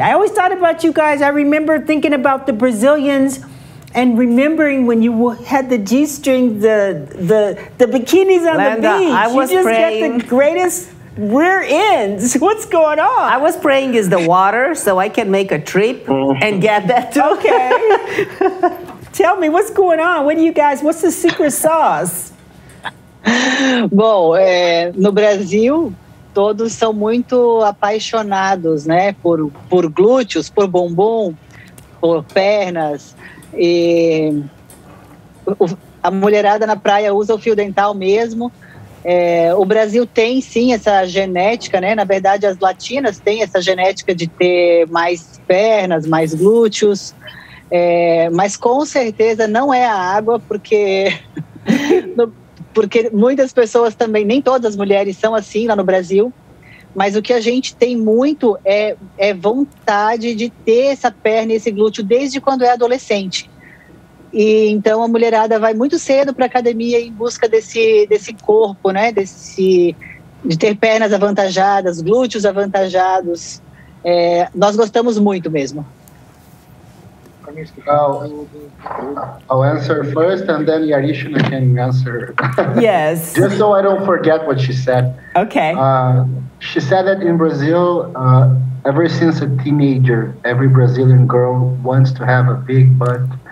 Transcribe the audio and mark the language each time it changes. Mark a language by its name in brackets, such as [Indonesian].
[English] I always thought about you guys, I remember thinking about the Brazilians and remembering when you had the G-string, the bikinis on Lenda, the beach. I was you just praying. got the greatest rear ends. What's going on? I was praying is the water, so I can make a trip and get that too. Okay. Tell me, what's going on? What do you guys, what's the secret sauce? [Portuguese] Bom, no Brasil, todos são muito apaixonados, né, por glúteos, por bumbum, por pernas. E a mulherada na praia usa o fio dental mesmo. O Brasil tem sim essa genética, né? Na verdade, as latinas têm essa genética de ter mais pernas, mais glúteos, mas com certeza não é a água, porque muitas pessoas também, nem todas as mulheres são assim lá no Brasil. Mas o que a gente tem muito é vontade de ter essa perna e esse glúteo desde quando é adolescente. E então a mulherada vai muito cedo para a academia em busca desse corpo, né? De ter pernas avantajadas, glúteos avantajados. Nós gostamos muito mesmo. [English] I'll answer first, and then Yarishna can answer. Yes. Just so I don't forget what she said. Okay. She said that in Brazil, ever since a teenager, every Brazilian girl wants to have a big butt.